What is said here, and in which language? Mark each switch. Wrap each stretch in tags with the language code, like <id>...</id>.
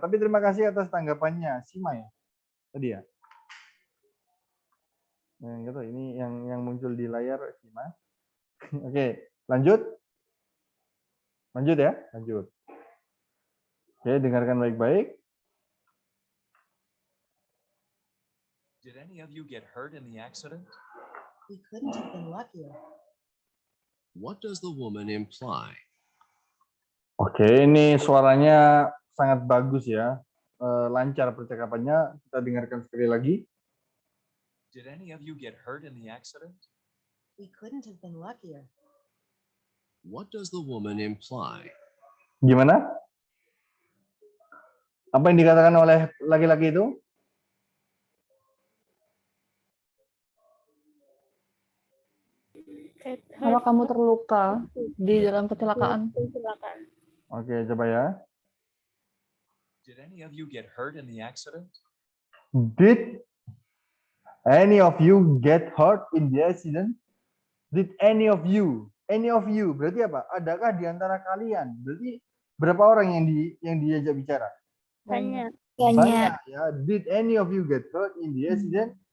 <id>Tapi terima kasih atas tanggapannya, Sima ya. Tadi ya. Nah, gitu. Ini yang muncul di layar Sima. Oke, lanjut. Lanjut ya, lanjut. Oke, dengarkan baik-baik.</id> <en>Did any of you get hurt in the accident? We couldn't have been luckier. What does the woman imply?</en> <id>Oke, ini suaranya sangat bagus ya. Lancar percakapannya. Kita dengarkan sekali lagi.</id> <en>Did any of you get hurt in the accident? We couldn't have been luckier. What does the woman imply?</en> <id>Gimana? Apa yang dikatakan oleh laki-laki itu? Kalau kamu terluka di dalam kecelakaan. Oke, coba ya.</id> <en>Did any of you get hurt in the accident? Did any of you get hurt in the accident? Did any of you? Any of you</en> <id>berarti apa? Adakah di antara kalian? Berarti berapa orang yang diajak bicara? Banyak. Banyak ya.</id> <en>Did any of you get hurt in the accident?</en>